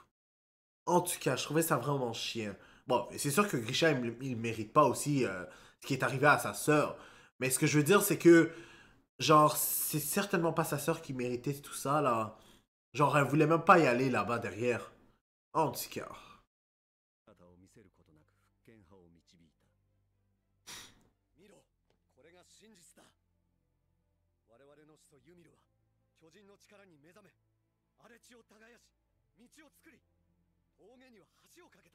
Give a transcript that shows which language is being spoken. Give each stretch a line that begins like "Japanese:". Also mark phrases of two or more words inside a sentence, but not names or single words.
French: En tout cas, je trouvais ça vraiment chiant. Bon, c'est sûr que Grisha, il mérite pas aussi ce qui est arrivé à sa sœur. Mais ce que je veux dire, c'est que. Genre, c'est certainement pas sa sœur qui méritait tout ça, là. Genre, elle voulait même pas y aller là-bas derrière. En tout cas.
Japanese: 姿を見せることなく復権派を導いた。見ろ、これが真実だ。我々の始祖ユミルは巨人の力に目覚め、荒れ地を耕し、道を作り、峠には橋を架けた。